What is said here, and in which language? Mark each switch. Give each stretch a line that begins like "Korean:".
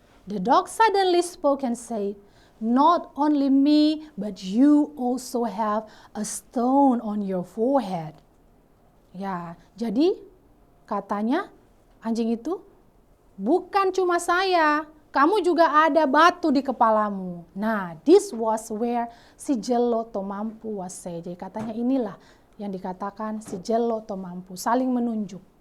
English: The dog suddenly spoke and said, "Not only me, but you also have a stone on your forehead."
Indonesian: Ya, jadi katanya anjing itu, bukan cuma saya, kamu juga ada batu di kepalamu.
English: Nah, this was where si Jello Tomampu was said.
Indonesian: Jadi katanya inilah yang dikatakan si Jello Tomampu, saling menunjuk.